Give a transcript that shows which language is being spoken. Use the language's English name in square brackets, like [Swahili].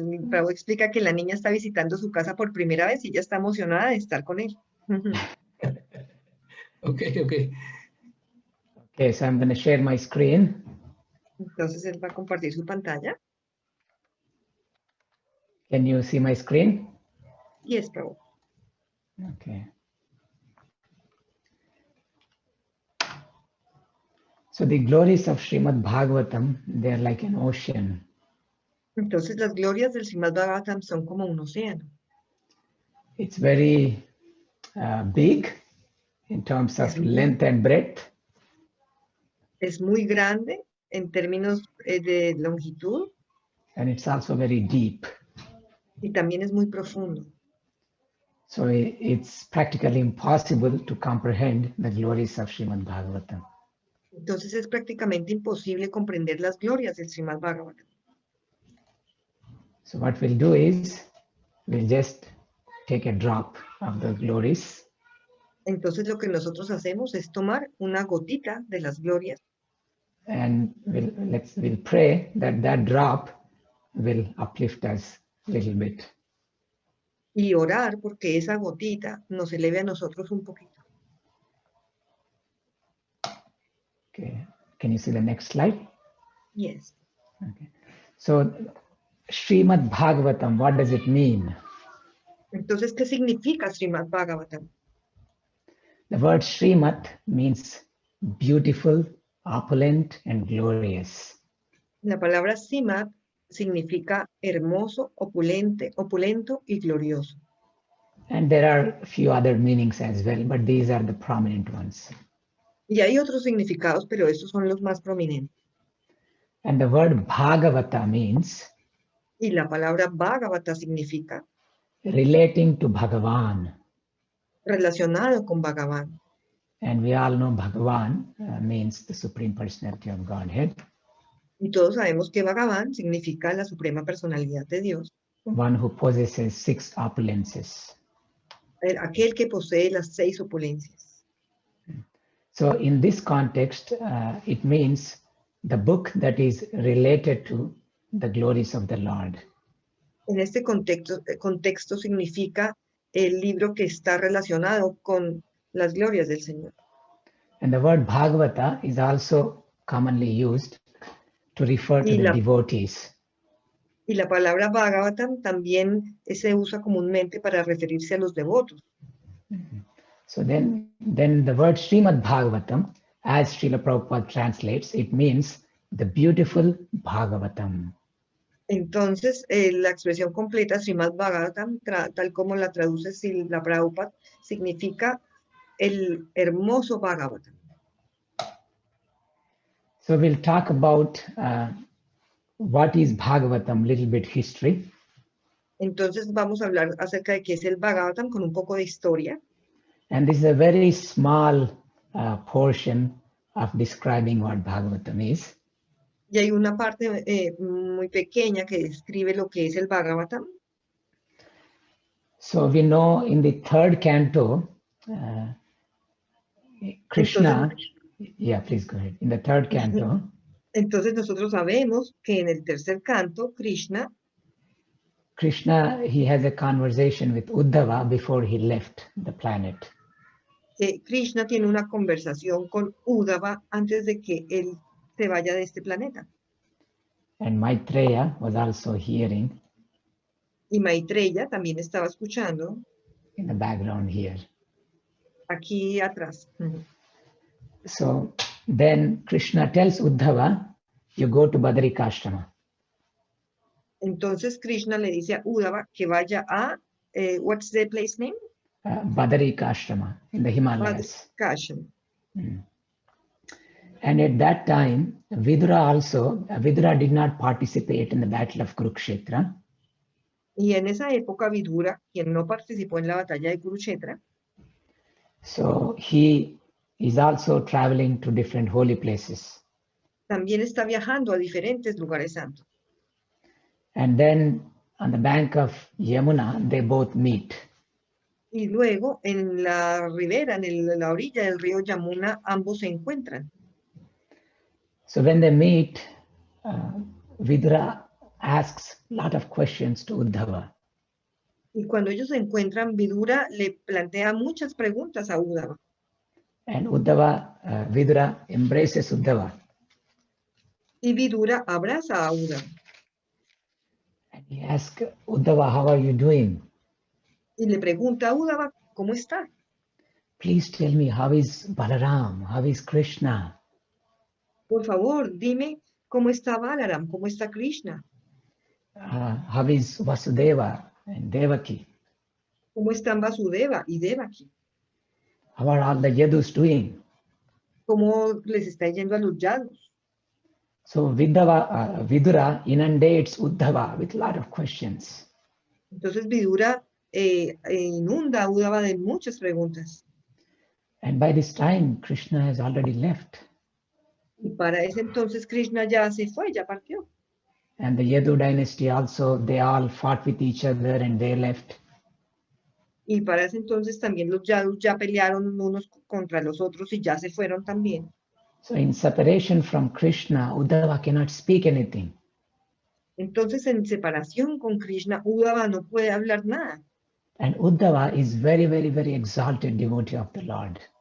[Spanish] Prabhu explica que la niña está visitando su casa por primera vez y ella está emocionada de estar con él. [English] Okay. Okay, so I'm going to share my screen. [Spanish] Entonces él va a compartir su pantalla. [English] Can you see my screen? Yes, Prabhu. Okay. So the glories of Srimad Bhagavatam, they're like an ocean. [Spanish] Entonces las glorias del Srimad Bhagavatam son como un océano. [English] It's very big in terms of length and breadth. [Spanish] Es muy grande en términos de longitud. [English] And it's also very deep. [Spanish] Y también es muy profundo. [English] So it's practically impossible to comprehend the glories of Srimad Bhagavatam. [Spanish] Entonces es prácticamente imposible comprender las glorias del Srimad Bhagavatam. [English] So what we'll do is, we'll just take a drop of the glories. [Spanish] Entonces lo que nosotros hacemos es tomar una gotita de las glorias. [English] And we'll pray that that drop will uplift us a little bit. [Spanish] Y orar porque esa gotita nos eleve a nosotros un poquito. [English] Okay. Can you see the next slide? Yes. Okay. So Srimad Bhagavatam, what does it mean? [Spanish] Entonces, ¿qué significa Srimad Bhagavatam? [English] The word Srimad means beautiful, opulent, and glorious. [Spanish] La palabra Srimad significa hermoso, opulento y glorioso. [English] And there are a few other meanings as well, but these are the prominent ones. [Spanish] Y hay otros significados, pero estos son los más prominentes. [English] And the word Bhagavata means [Spanish] Y la palabra Bhagavata significa [English] relating to Bhagavan. [Spanish] relacionado con Bhagavan. [English] And we all know Bhagavan means the Supreme Personality of Godhead. [Spanish] Y todos sabemos que Bhagavan significa la suprema personalidad de Dios. [English] one who possesses 6 opulences. [Spanish] Aquel que posee las 6 opulencias. [English] So in this context, it means the book that is related to the glories of the Lord. [Spanish] En este contexto significa el libro que está relacionado con las glorias del Señor. [English] And the word Bhagavata is also commonly used to refer to the devotees. [Spanish] Y la palabra Bhagavatam también se usa comúnmente para referirse a los devotos. [English] So then the word Srimad Bhagavatam, as Srila Prabhupada translates, it means the beautiful Bhagavatam. [Spanish] Entonces, la expresión completa, Srimad Bhagavatam, tal como la traduce Srila Prabhupada, significa el hermoso Bhagavatam. [English] So we'll talk about what is Bhagavatam, little bit history. [Spanish] Entonces vamos a hablar acerca de qué es el Bhagavatam con un poco de historia. [English] And this is a very small portion of describing what Bhagavatam is. [Spanish] Y hay una parte muy pequeña que describe lo que es el Bhagavatam. [English] So we know in the 3rd canto, Krishna, yeah, please go ahead. In the 3rd canto, [Spanish] entonces nosotros sabemos que en el 3er canto, Krishna, [English] he has a conversation with Uddhava before he left the planet. [Spanish] que Krishna tiene una conversación con Uddhava antes de que él se vaya de este planeta. [English] And Maitreya was also hearing. [Spanish] Y Maitreya también estaba escuchando. [English] In the background here. [Spanish] Aquí atrás. [English] So then Krishna tells Uddhava, you go to Badarikashrama. [Spanish] Entonces Krishna le dice a Uddhava que vaya a, [English] what's the place name? Badarikashrama in the Himalayas. [Spanish] Badarikashrama. [English] And at that time, Vidura did not participate in the battle of Kurukshetra. [Spanish] Y en esa época Vidura, quien no participó en la batalla de Kurukshetra, [English] so he is also traveling to different holy places. [Spanish] También está viajando a diferentes lugares santos. [English] And then on the bank of Yamuna, they both meet. [Spanish] Y luego en la ribera, en la orilla del río Yamuna, ambos se encuentran. [English] So when they meet, Vidura asks a lot of questions to Uddhava. [Spanish] Y cuando ellos se encuentran, Vidura le plantea muchas preguntas a Uddhava. [English] And Vidura embraces Uddhava. [Spanish] Y Vidura abraza a Uddhava. [English] And he asks Uddhava, how are you doing? [Spanish] Y le pregunta a Uddhava, ¿cómo está? [English] Please tell me, how is Balaram? How is Krishna? [Spanish] Por favor, dime cómo está Balaram, cómo está Krishna. [English] How is Vasudeva and Devaki? [Spanish] ¿Cómo están Vasudeva y Devaki? [English] How are all the Yadus doing? [Spanish] ¿Cómo les está yendo a los Yadus? [English] So Vidura inundates Uddhava with a lot of questions. [Spanish] Entonces Vidura inunda a Uddhava de muchas preguntas. [English] And by this time, Krishna has already left. [Spanish] Y para ese entonces Krishna ya se fue, ya partió. [English] And the Yadu dynasty also, they all fought with each other and they left. [Spanish] Y para ese entonces también los Yadus ya pelearon unos contra los otros y ya se fueron también. [English] So in separation from Krishna, Uddhava cannot speak anything. [Spanish] Entonces en separación con Krishna, Uddhava no puede hablar nada. [English] And Uddhava is very, very, very exalted devotee of the Lord.